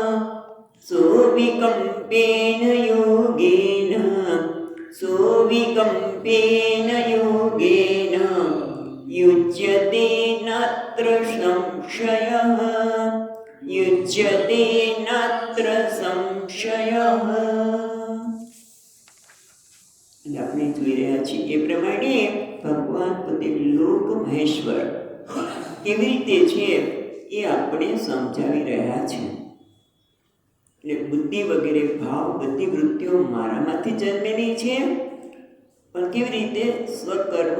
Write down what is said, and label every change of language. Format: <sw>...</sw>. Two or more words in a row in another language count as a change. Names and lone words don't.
<sa>सोऽविकम्पेन योगेन सोऽविकम्पेन योगेन युज्यते नात्र संशयः युज्यते नात्र संशयः।</sa> <gu>આપણે જોઈ રહ્યા છીએ એ પ્રમાણે ભગવાન પોતે લોક મહેશ્વર કેવી રીતે છે એ આપણે સમજાવી રહ્યા છે। એટલે બુદ્ધિ વગેરે ભાવ બધી વૃત્તિઓ મારામાંથી જન્મેલી છે, પણ કેવી રીતે સ્વકર્મ</gu>